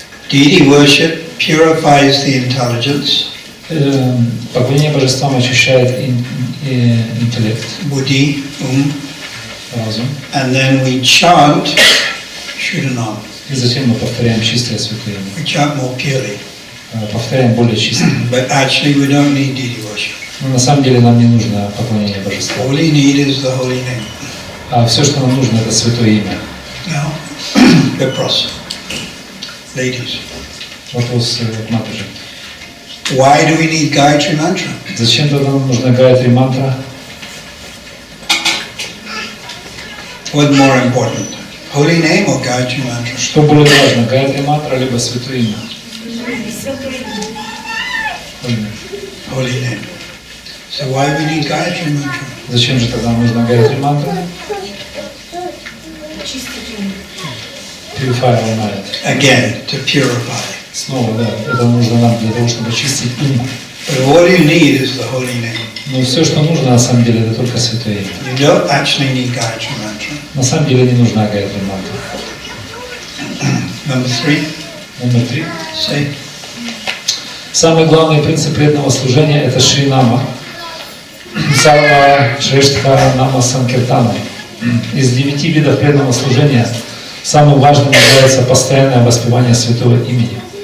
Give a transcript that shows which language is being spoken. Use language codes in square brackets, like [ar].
[en] Deity worship purifies the intelligence. [ru] Поклонение божествам очищает интеллект. [en] Buddhi, [ru] разум. [en] And then we chant Shridanam. [ru] И затем мы повторяем чистое Святое Имя. [en] We chant more purely. [ru] Повторяем более чисто. [en] But actually we don't need deity worship. [ru] Но на самом деле нам не нужно поклонение божеству. [en] All we need is the holy name. [ru] А все, что нам нужно, это Святое Имя. [en] Now, [ru] вопрос. [en] Ladies. [ru] Вопрос к матушке. [en] Why do we need Gayatri mantra? [ru] Зачем тогда нам нужна Гайатри мантра? [en] What's more important? Holy name or Gayatri mantra? [ru] Что более важно, Гайатри мантра либо Святое Имя? [en] Holy name. So why we need Gayatri mantra? [ru] Зачем же тогда нам нужна Гайатри мантра? [en] Purify our mind. Again, to purify. [ru] Снова, да, это нужно нам для того, чтобы очистить ум. [en] But all you need is the holy name. [ru] Но все, что нужно на самом деле, это только Святое Имя. [en] You don't actually need Gayatri mantra. [ru] На самом деле не нужна Гайатри мантра. [en] Number 3. [ru] Номер 3. [en] Say. [ru] Самый главный принцип преданного служения – это Шринама. [sa] Сарва Шрештха Нама Санкиртана. [ru] Из 9 видов преданного служения самым важным является постоянное воспевание Святого Имени.